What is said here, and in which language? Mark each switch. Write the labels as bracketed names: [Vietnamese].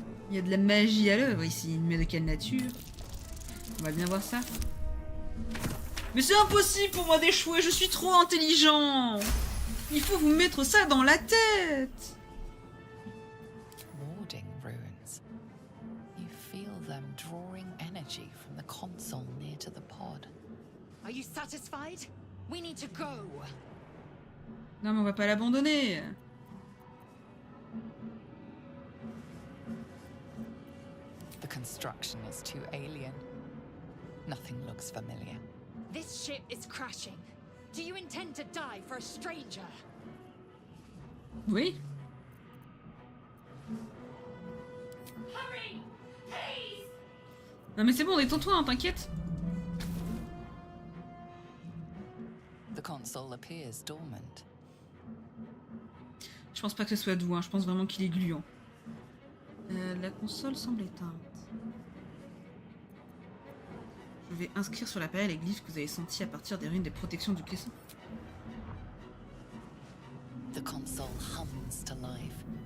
[French] Il y a de la magie à l'œuvre ici, mais de quelle nature? On va bien voir ça. Mais c'est impossible pour moi d'échouer, je suis trop intelligent. Il faut vous mettre ça dans la tête. [English] Warding runes. You feel them drawing energy from the console near to the pod. Are you satisfied? We need to go. [French] Non mais on va pas l'abandonner. [English] The construction is too alien. Nothing looks familiar. This ship is crashing. Do you intend to die for a stranger? [French] Oui. [English] Hurry! Please! [French] Non mais c'est bon, détends-toi, hein, t'inquiète. [English] The console appears dormant. [French] Je pense pas que ce soit doux, hein. Je pense vraiment qu'il est gluant. La console semble éteinte. Je vais inscrire sur l'appareil les glyphes que vous avez sentis à partir des ruines des protections du caisson. [English] The console hums to life.